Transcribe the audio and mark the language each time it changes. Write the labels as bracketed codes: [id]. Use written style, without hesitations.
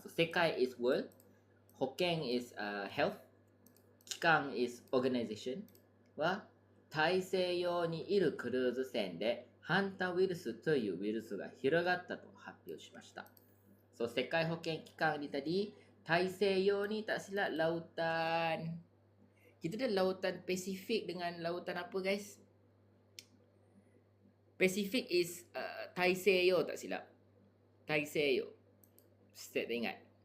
[en] So Sekai is world, Hoken is health, Kikan is organization. [ja] 大西洋にいるクルーズ船でハンタウイルスというウイルスが広がったと発表しました. [ms] So, 世界保健機関ni tadi, 大西洋ni tak silap lautan. Kita ada lautan Pasifik dengan lautan apa guys? Pasifik is Taiseyo tak silap. Taiseyo. Saya tak ingat.